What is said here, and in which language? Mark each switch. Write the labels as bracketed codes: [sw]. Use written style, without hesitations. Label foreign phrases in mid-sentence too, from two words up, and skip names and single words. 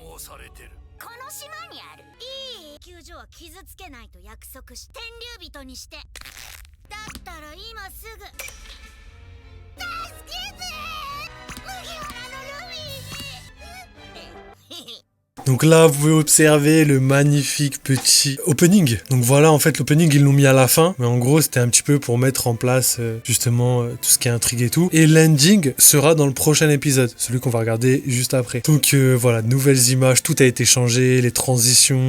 [ja] 思わされてる。この島にあるいい救助は傷つけないと約束し天竜人にして。だったら今すぐ助けて麦わらのルフィに。 [fr] Donc là, vous pouvez observer le magnifique petit opening. Donc voilà, en fait, l'opening, ils l'ont mis à la fin. Mais en gros, c'était un petit peu pour mettre en place, justement, tout ce qui est intrigue et tout. Et l'ending sera dans le prochain épisode, celui qu'on va regarder juste après. Donc voilà, nouvelles images, tout a été changé, les transitions.